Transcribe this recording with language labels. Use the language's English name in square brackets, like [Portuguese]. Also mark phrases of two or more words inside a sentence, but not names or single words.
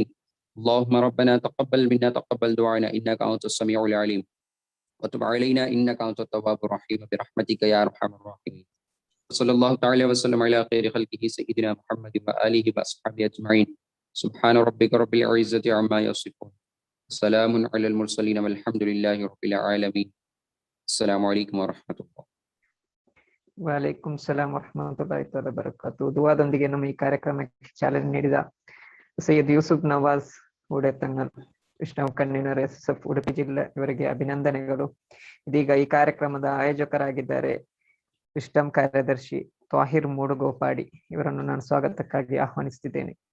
[Arabic] اللهم ربنا تقبل منا تقبل دعانا إنك أنت السميع العليم وتب علينا إنك أنت التواب الرحيم برحمتك يا أرحم الراحمين. صلى الله تعالى وسلم على خير خلقه سيدنا محمد وآله وأصحابه أجمعين. سبحان ربك رب العزة عما يصفون سلام على المرسلين والحمد لله رب العالمين. السلام عليكم ورحمة الله. وعليكم السلام ورحمة الله تعالى بركاته. [Kannada] ದುವಾದೊಂದಿಗೆ ನಮ್ಮ ಈ ಕಾರ್ಯಕ್ರಮಕ್ಕೆ ಚಾಲನೆ ನೀಡಿದ ಸೈಯದ್ ಯೂಸುಫ್ ನವಾಜ್ ಉಡೆತಂಗಲ್ ವಿಷ್ಣು ಕನ್ವೀನರ್ SSF ಉಡುಪಿ ಜಿಲ್ಲೆ ಇವರಿಗೆ ಅಭಿನಂದನೆಗಳು. ಇದೀಗ ಈ ಕಾರ್ಯಕ್ರಮದ ಆಯೋಜಕರಾಗಿದ್ದಾರೆ ವಿಸ್ಡಮ್ ಕಾರ್ಯದರ್ಶಿ ತಾಹಿರ್ ಮೂಡುಗೋಪಾಡಿ, ಇವರನ್ನು ನಾನು ಸ್ವಾಗತಕ್ಕಾಗಿ ಆಹ್ವಾನಿಸುತ್ತಿದ್ದೇನೆ.